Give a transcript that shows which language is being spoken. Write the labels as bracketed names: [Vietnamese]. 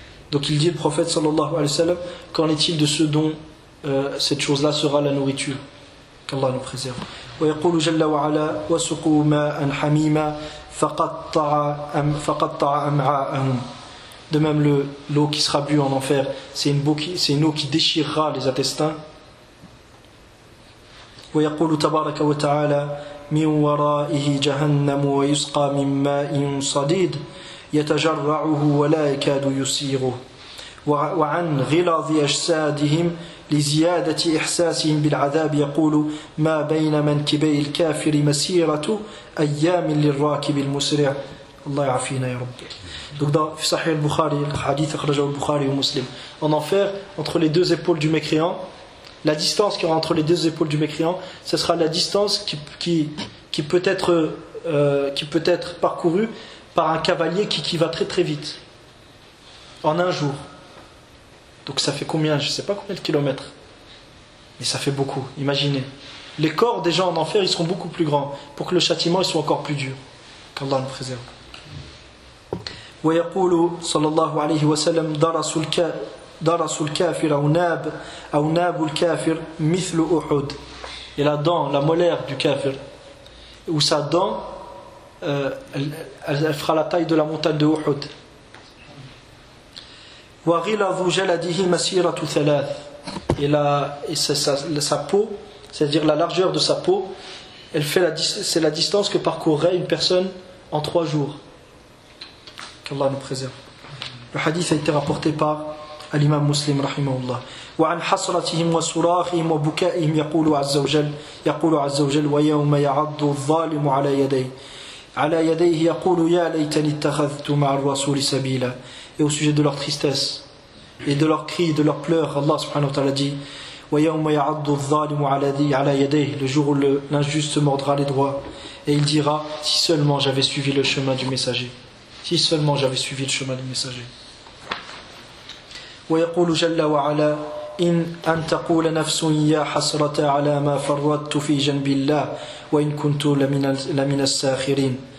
[French] Donc il dit le prophète sallallahu alayhi wa sallam, qu'en est-il de ce dont cette chose-là sera la nourriture? Qu'Allah nous préserve. [Arabic] ويقول جل وعلا وسقوا ماء حميما فقطع أمعاءهم. [French] De même l'eau qui sera bue en enfer, c'est une eau qui déchirera les intestins. [Arabic] ويقول تبارك وتعالى من ورائه جهنم ويسقى من ماء صديد يتجرعه ولا يكاد يسيغه وعن غلاظ أجسادهم لزيادة إحساسهم بالعذاب يقول ما بين منكبي الكافر مسيرة أيام للراكب المسرع الله يعافينا يا رب. [French] Donc dans Sahih al-Bukhari, le hadith akhrajahu al-Bukhari et Muslim. En enfer, entre les deux épaules du mécréant, la distance qu'il y aura entre les deux épaules du mécréant, ce sera la distance qui peut être parcourue par un cavalier qui va très très vite. En un jour. Donc ça fait combien? Je ne sais pas combien de kilomètres. Mais ça fait beaucoup, imaginez. Les corps des gens en enfer, ils seront beaucoup plus grands pour que le châtiment soit encore plus dur. Qu'Allah nous préserve. [Arabic] ويقول صلى الله عليه وسلم درس الكافر أو ناب الكافر مثل أحد. [French] Et la dent, la molaire du kafir, où sa dent, elle fera la taille de la montagne de Uhud. [Arabic] وغلظ جلده مسيرة ثلاث. [French] Et sa peau, c'est-à-dire la largeur de sa peau, c'est la distance que parcourrait une personne en trois jours. Qu'Allah nous préserve. Le hadith a été rapporté par l'imam muslim, rahimahullah. [Arabic] وعن حسرتهم وصراخهم وبكائهم يقول عز وجل ويوم يعض الظالم على يديه يقول يا ليتني اتخذت مع الرسول سبيلا. [French] Et au sujet de leur tristesse et de leur cri, de leur pleurs, Allah subhanahu wa ta'ala dit [Arabic] ويوم يعض الظالم على يديه, [French] le jour où l'injuste mordra les doigts, et il dira si seulement j'avais suivi le chemin du messager. Si seulement j'avais suivi le chemin du messager. [Arabic] ويقول جل وعلا إن أن تقول نفس يا حسرة على ما فرطت في جنب الله وإن كنت لمن الساخرين.